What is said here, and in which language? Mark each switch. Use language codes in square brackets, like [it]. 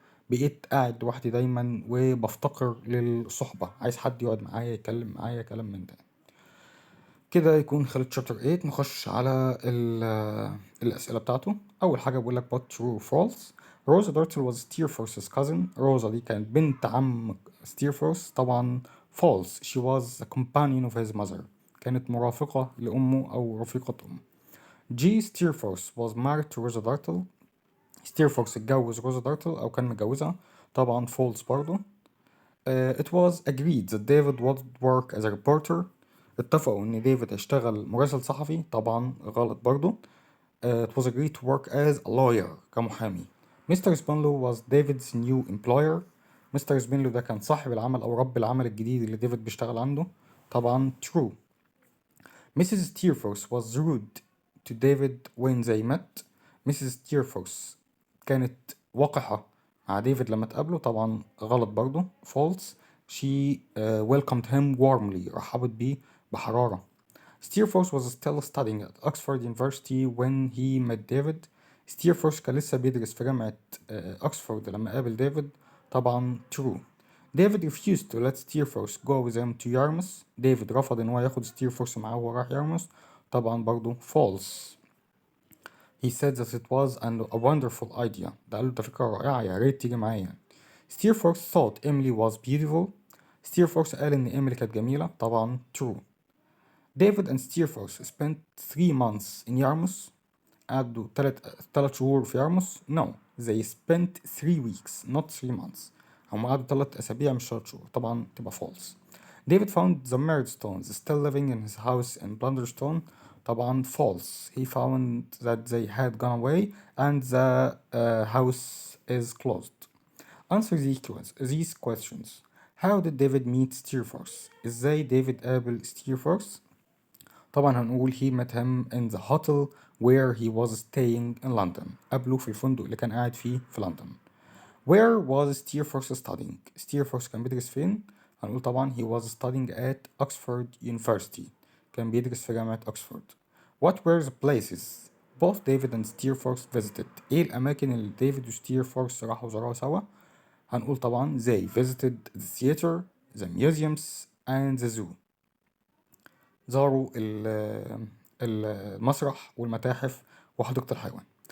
[ar] بقيت قاعد لوحدي دايما وبفتقر للصحبة، عايز حد يقعد معايا يتكلم معايا كلام من ده. كده يكون خلص شابتر 8. نخش على الأسئلة بتاعته. أول حاجة بقول لك [en] what true or false. Rosa Dartle was Steerforth's cousin. [ar] روزا دي كانت بنت عم ستيرفورث. طبعا false. [en] She was a companion of his mother. [ar] كانت مرافقة لأمه أو رفيقة أمه. G. [en] Steerforth was married to Rosa Dartle. [ar] ستيرفورث اتجوز روزا دارتل أو كان متجوزها. طبعا false برضه. [en] It was agreed that David would work as a reporter. [ar] اتفقوا ان ديفيد هيشتغل مراسل صحفي. طبعا غلط برضو. [en] It was agreed to work as a lawyer [ar] كمحامي. [en] Mr. Spenlow was David's new employer. [ar] مستر سبينلو ده كان صاحب العمل او رب العمل الجديد اللي ديفيد بيشتغل عنده. طبعا true. Mrs. [en] Steerforth was rude to David when they met. Mrs. [ar] Steerforth كانت وقحة مع ديفيد لما تقابله. طبعا غلط برضو false. [en] She welcomed him warmly. [ar] رحبت بيه بحرارة. [en] Steerforth was still studying at Oxford University when he met David. [ar] Steerforth كان لسه بيدرس في جامعة أكسفورد لما قابل ديفيد. طبعا true. [en] David refused to let Steerforth go with him to Yarmouth. [ar] ديفيد رفض ان هو ياخد ستيرفورث معاه وهو راح يارموث. طبعا برضو false. [en] He said that it was a wonderful idea. [ar] ده قال له ده فكرة رائعة، يا ريت تيجي معايا. [en] Steerforth thought Emily was beautiful. [ar] Steerforth قال ان إيميلي كانت جميلة. طبعا true. [en] David and Steerforth spent 3 months in Yarmouth. [ar] قعدوا تلات شهور في يارموث. [en] No, they spent 3 weeks not 3 months. [ar] هم قعدوا 3 أسابيع مش 3 شهور. طبعا تبقى false. [en] David found the Murdstones still living in his house in Blunderstone. [ar] طبعا [en] false. He found that they had gone away and the house is closed. Answer these questions. How did David meet Steerforth? [ar] ازاي ديفيد قابل ستيرفورث؟ طبعا هنقول [en] he met him in the hotel where he was staying in London. [ar] قابله في الفندق اللي كان قاعد فيه في لندن. [en] Where was Steerforth studying? Steerforth [ar] كان بيدرس فين؟ هنقول طبعا [en] he was studying at Oxford University. [ar] كان بيدرس في جامعة أكسفورد. [en] What were the places both David and Steerforth visited? [ar] ايه الأماكن اللي ديفيد وستيرفورث راحوا زاروها سوا؟ هنقول طبعا [en] they visited the theater, the museums and the zoo. [ar] زاروا المسرح والمتاحف وحديقة الحيوان.